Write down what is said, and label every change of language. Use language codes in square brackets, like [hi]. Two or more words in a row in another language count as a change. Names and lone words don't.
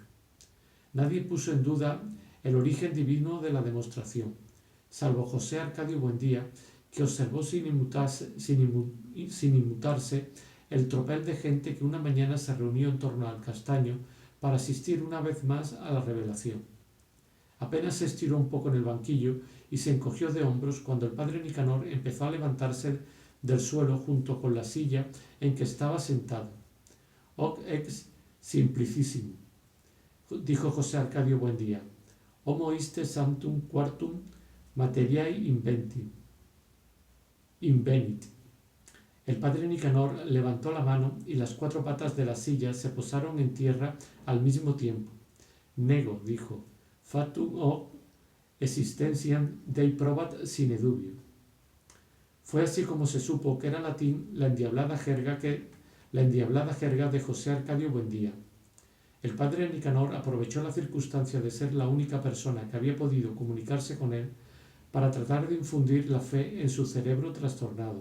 [es] Nadie puso en duda el origen divino de la demostración, salvo José Arcadio Buendía, que observó sin inmutarse el tropel de gente que una mañana se reunió en torno al castaño para asistir una vez más a la revelación. Apenas se estiró un poco en el banquillo y se encogió de hombros cuando el padre Nicanor empezó a levantarse del suelo junto con la silla en que estaba sentado. [la] Hoc ex simplicissimo, [es] dijo José Arcadio Buendía. [la] Homo iste sanctum quartum materiae invenit. [es] El padre Nicanor levantó la mano y las 4 patas de la silla se posaron en tierra al mismo tiempo. Nego, dijo, [la] fatum hoc existentiam Dei probat sine dubio. [es] Fue así como se supo que era latín la endiablada jerga de José Arcadio Buendía. El padre Nicanor aprovechó la circunstancia de ser la única persona que había podido comunicarse con él para tratar de infundir la fe en su cerebro trastornado.